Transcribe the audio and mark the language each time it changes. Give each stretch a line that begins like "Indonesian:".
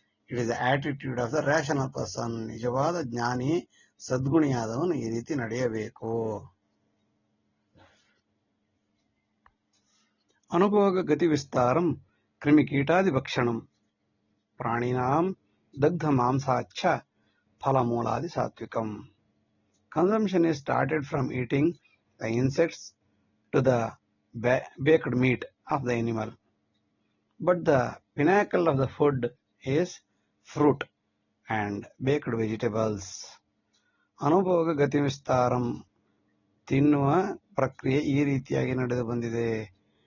English: It is the attitude of the rational person.
Kannada: ನಿಜವಾದ ಜ್ಞಾನಿ ಸದ್ಗುಣಿಯಾದವನು ಈ ರೀತಿ ನಡೆಯಬೇಕು.
Sanskrit: ಅನುಭೋಗ ಗತಿ ವಿಸ್ತಾರಂ ಕ್ರಿಮಿಕೀಟಾದಿ ಭಕ್ಷಣಂ ಪ್ರಾಣಿನಾಂ ದಗ್ಧ ಮಾಂಸಾಚ್ಛ ಫಲಮೂಲಾದಿ ಸಾತ್ವಿಕಂ.
English: Consumption is started from eating the insects to the baked meat of the animal. But the pinnacle of the food is fruit and baked vegetables.
Sanskrit: ಅನುಭೋಗ ಗತಿ ವಿಸ್ತಾರಂ.
Kannada: ತಿನ್ನುವ ಪ್ರಕ್ರಿಯೆ ಈ ರೀತಿಯಾಗಿ ನಡೆದು ಬಂದಿದೆ.